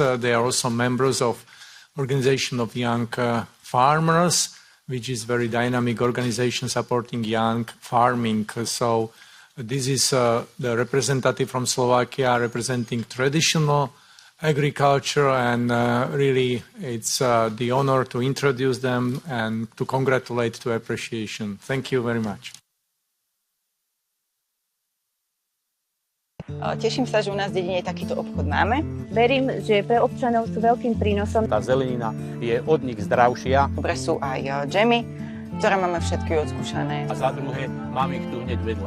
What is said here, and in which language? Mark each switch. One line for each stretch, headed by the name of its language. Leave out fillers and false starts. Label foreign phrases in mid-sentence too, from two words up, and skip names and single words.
English: They are also members of Organization of Young Farmers, which is a very dynamic organization supporting young farming. So this is the representative from Slovakia representing traditional agriculture, and really it's the honor to introduce them and to congratulate, to appreciation. Thank you very much.
Slovak: Teším sa, že u nás v dedine takýto obchod máme. Verím, že pre občanov sú veľkým prínosom. Tá zelenina je od nich zdravšia. Dobre sú aj džemy, ktoré máme všetky odskúšané. A za druhé, máme ich tu hneď vedľa.